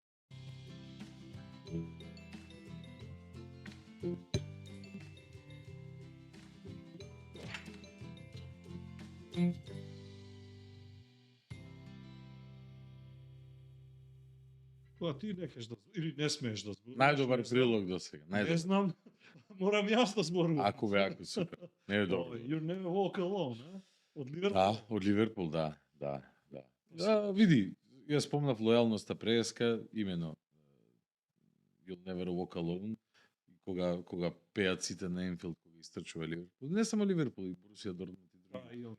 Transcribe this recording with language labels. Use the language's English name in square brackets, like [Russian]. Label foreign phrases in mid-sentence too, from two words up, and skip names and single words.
[Macedonian] Кога ти не кеш да или не смееш да зборуваш. Најдобар прилог до сега. Не Најдобар. знам, морам јас да зборувам. Ако бе, ако супер. Не е добро. [English] You never walk alone, [Macedonian] а? Од Ливерпул. Да, од Ливерпул, да. Да, види, јас спомнав лојалноста преска, имено You'll Never Walk Alone, кога пеат сите на Енфилд, кога истрчува Ливерпул. Не само Ливерпул, и Борусија Дортмунд и други.